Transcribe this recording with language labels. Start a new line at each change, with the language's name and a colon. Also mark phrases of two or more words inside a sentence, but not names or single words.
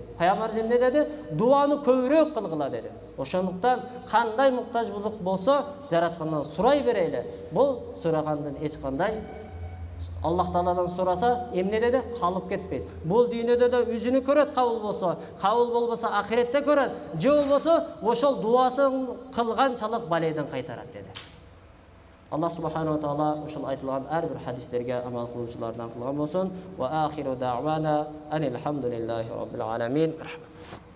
Kyrgyz: Пайгамбарыбыз эмне деди? Дуаны көбүрөөк кылгыла деди. Ошондуктан кандай муктажбулук болсо жараткандан сурай берели. Бул сурагандын эч кандай Аллах Тааладан сураса эмне деди? Калып кетпейт. Бул дүйнөдө да үзүнү көрөт, кабыл болбосо ахиретте көрөт. Же болбосо ошол дуасын кылганчалык балайдан кайтарат деди. Аллах
Arabic: سبحانه وتعالى
Kyrgyz: ушул айтылган ар бир хадистерге амал кылуучулардан кылган болсун.
Arabic: وآخر دعوانا أن الحمد لله رب العالمين.